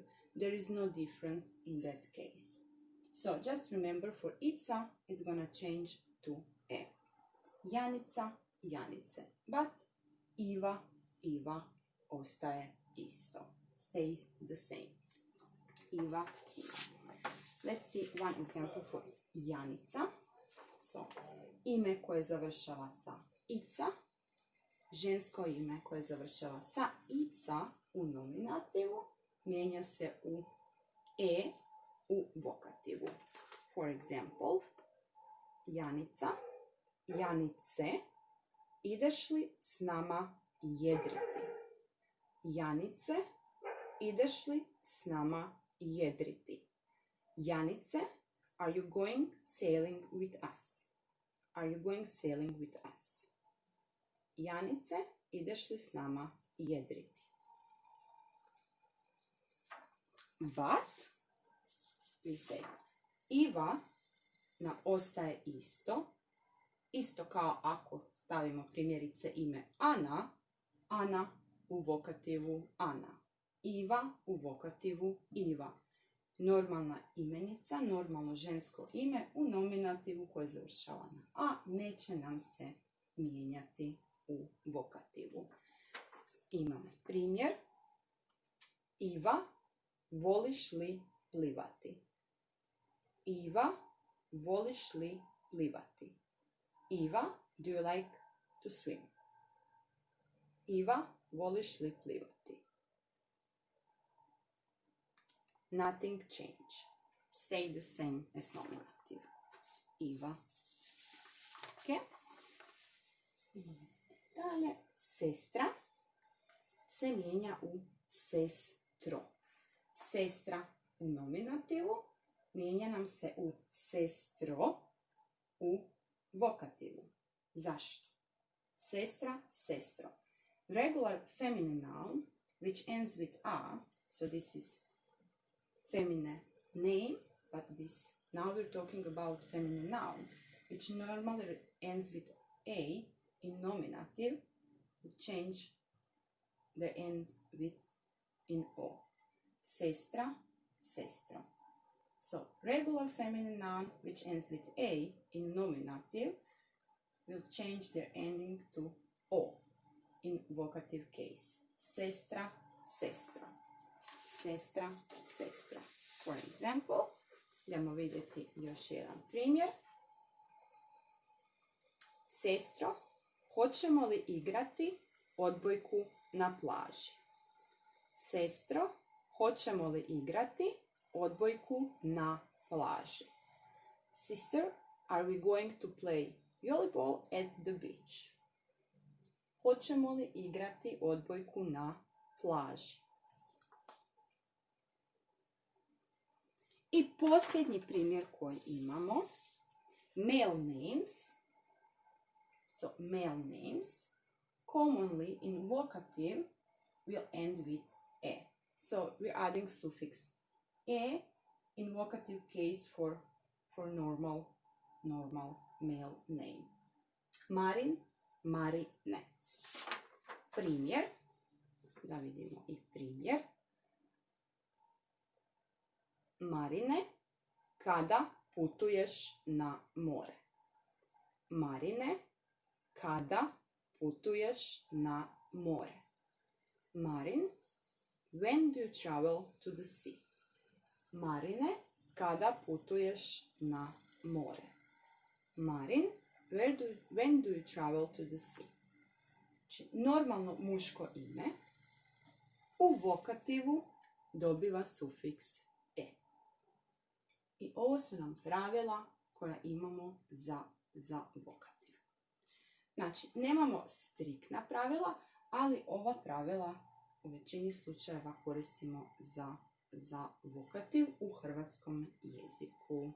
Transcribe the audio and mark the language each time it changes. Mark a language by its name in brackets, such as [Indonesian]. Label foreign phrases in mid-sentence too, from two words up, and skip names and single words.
[English] There is no difference in that case. So just remember, for ica, it's gonna change to e. [Croatian] Janica, Janice. But Iva, Iva ostaje isto. [English] Stays the same. Iva, Iva. Let's see one example for Janica. So, [Croatian] ime koje završava sa ica, žensko ime koje završava sa ica u nominativu mijenja se u e u vokativu. [English] For example, [Croatian] Janica, Janice, ideš li s nama jedriti? Janice, ideš li s nama jedriti? [English] Janice, are you going sailing with us? Are you going sailing with us? Janice, [Croatian] ideš li s nama jedriti? [English] But, we say, [Croatian] Iva nam ostaje isto. Isto kao ako stavimo primjerice ime Ana, Ana u vokativu Ana. Iva u vokativu Iva. Normalna imenica, normalno žensko ime u nominativu koje završava na a, neće nam se mijenjati u vokativu. Imamo primjer. Iva, voliš li plivati? Iva, voliš li plivati? Iva, [English] do you like to swim? [Croatian] Iva, voliš li plivati? [English] Nothing change. Stay the same as nominative. Iva. Ok? [Croatian] Dalje, sestra se mijenja u sestro. Sestra u nominativu mijenja nam se u sestro u vokativu. Zašto? Sestra, sestro. [English] Regular feminine noun which ends with a, so this is feminine name, but now we're talking about feminine noun which normally ends with a in nominative, we change the end with in o. [Croatian] Sestra, sestro. [English] So regular feminine noun which ends with a in nominative will change their ending to o in vocative case. [Croatian] Sestra, sestro. Sestra, sestro. [English] For example, [Croatian] idemo vidjeti još jedan primjer. Sestro, hoćemo li igrati odbojku na plaži? Sestro, hoćemo li igrati odbojku na plaži? [English] Sister, are we going to play volleyball at the beach? [Croatian] Hoćemo li igrati odbojku na plaži? I posljednji primjer koji imamo, [English] male names. So male names commonly in vocative will end with e. So we're adding suffix e in vocative case for normal male name. Marin, Marine. [Croatian] Primjer, da vidimo i primjer. Marine, kada putuješ na more? Marine, kada putuješ na more? [English] Marin, when do you travel to the sea? [Croatian] Marine, kada putuješ na more? [English] Marin, when do you travel to the sea? [Croatian] Znači, normalno muško ime u vokativu dobiva sufiks e. I ovo su nam pravila koja imamo za vokativ. Znači, nemamo striktna pravila, ali ova pravila u većini slučajeva koristimo za vokativ u hrvatskom jeziku.